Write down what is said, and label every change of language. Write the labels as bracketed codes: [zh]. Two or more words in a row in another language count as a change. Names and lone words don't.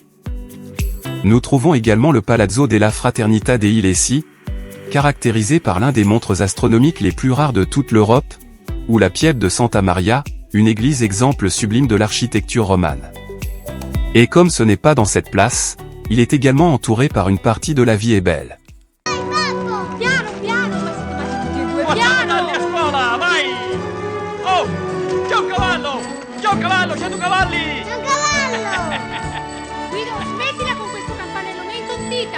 [fr] Nous trouvons également le Palazzo della Fraternità dei Lessi, caractérisé par l'un des montres astronomiques les plus rares de toute l'Europe, ou la Pieve de Santa Maria, une église exemple sublime de l'architecture romane. Et comme ce n'est pas dans cette place, il est également entouré par une partie de la vie est belle. [it] Piano, piano, ma siete messi tutti e due, Facciamo piano! andare a scuola, vai! Oh, c'è un cavallo! C'è un cavallo, c'è 2 cavalli! C'è un cavallo! Guido, smettila con questo campanello, mi hai intontita!